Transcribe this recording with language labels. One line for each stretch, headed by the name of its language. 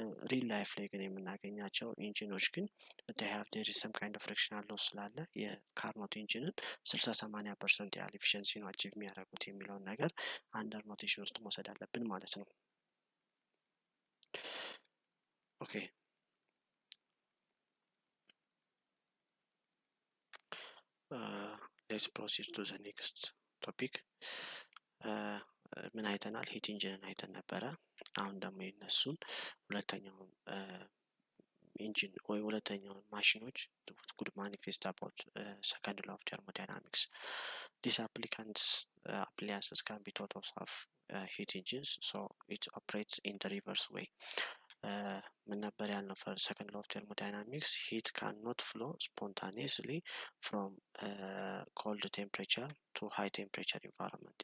Amharic: real life ላይ ግን የምናገኛቸው ኢንጂኖች ግን
English: they have there is some kind of frictional loss
Amharic: ስላለ የካርኖት ኢንጂንን 60-80% ያህል ኤፊሽንሲ ነው አቺቭ የሚያደርጉት የሚለውን ነገር አንደር ኖቴሽን ውስጥ መውሰድ አለብን ማለት ነው።
English: Okay. Let's proceed to the next topic.
Amharic: ምን አይተናል? ሂት ኢንጂንን አይተን ነበረ። አሁን ደግሞ የነሱን ሁለተኛውን ኢንጂን ወይ ሁለተኛውን ማሽኖች
English: could manifest about second law of thermodynamics. These appliances can be thought of heat engines, so it operates in the reverse way.
Amharic: ምን ነበር ያልነው?
English: for second law of thermodynamics, heat cannot flow spontaneously from cold temperature to high temperature environment.